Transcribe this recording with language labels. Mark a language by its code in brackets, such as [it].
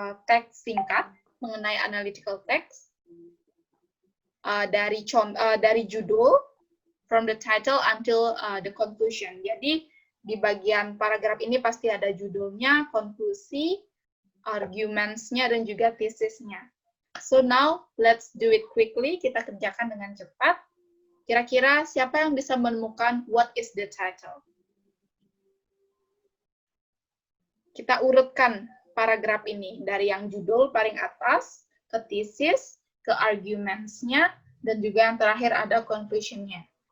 [id] teks singkat mengenai analytical text dari judul, [en] from the title until the conclusion. [id] Jadi di bagian paragraf ini pasti ada judulnya, konklusi, arguments-nya, dan juga tesisnya. [en] So now, let's do it quickly. [id] Kita kerjakan dengan cepat. Kira-kira siapa yang bisa menemukan [en] what is the title? [id] Kita urutkan paragraf ini dari yang judul paling atas, ke thesis, ke arguments-nya, dan juga yang terakhir ada conclusion-nya.